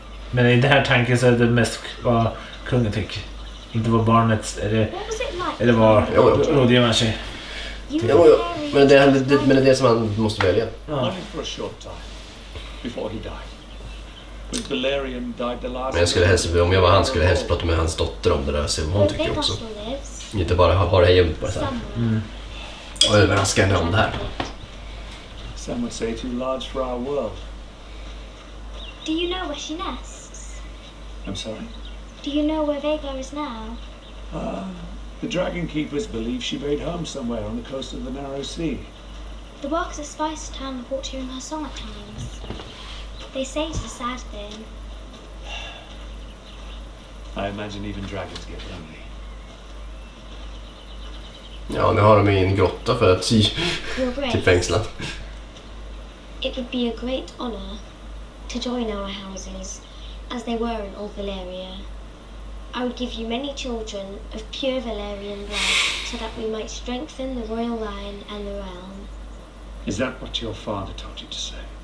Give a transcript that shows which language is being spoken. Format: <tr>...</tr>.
<sv>Men i den här tanken så är det mest vad kungen tycker. Inte vad barnet eller vad rådgivaren säger. Jo, men det är det som man måste välja.</sv> <en>Only for a short time before he died. When Valerian died the last.</en> <sv>Men jag skulle helst, om jag var han, skulle jag helst prata med hans dotter om det där, se vad hon tycker också. Inte bara ha det här gömt bara så här. Och överraska henne om det här.</sv> <en>Some would say too large for our world. Do you know where she nests? I'm sorry? Do you know where Vhagar is now? The Dragon Keepers believe she made home somewhere on the coast of the Narrow Sea. The workers at Spice Town report hearing her song at times. They say it's a sad thing. I imagine even dragons get lonely.</en> <sv>Ja, nu har de i en grotta för att typ fängsla.</sv> <en>It would be a great honor to join our houses as they were in Old Valyria. I would give you many children of pure Valyrian blood so that we might strengthen the royal line and the realm. Is that what your father told you to say?</en>